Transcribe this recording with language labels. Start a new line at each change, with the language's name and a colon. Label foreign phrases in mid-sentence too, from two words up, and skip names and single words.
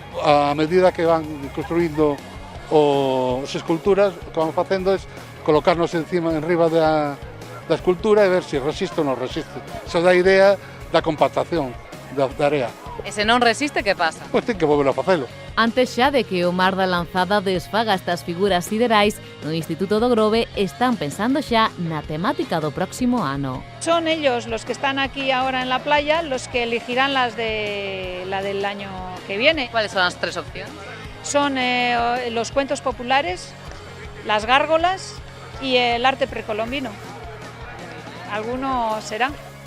Galician: A medida que van construindo as esculturas, o que van facendo é colocarnos enriba da escultura e ver se resiste ou non resiste. Iso dá a idea da compactación da area. E se non resiste, que pasa? Pois ten que volver a facelo. Antes xa de que o mar da lanzada desfaga estas figuras siderais, no Instituto do Grove están pensando xa na temática do próximo ano.
Spanish: Son ellos los que están aquí ahora en la playa los que elegirán la del año que viene. ¿Cuáles son las 3 opciones? Son los cuentos populares, las gárgolas y el arte precolombino. Alguno será.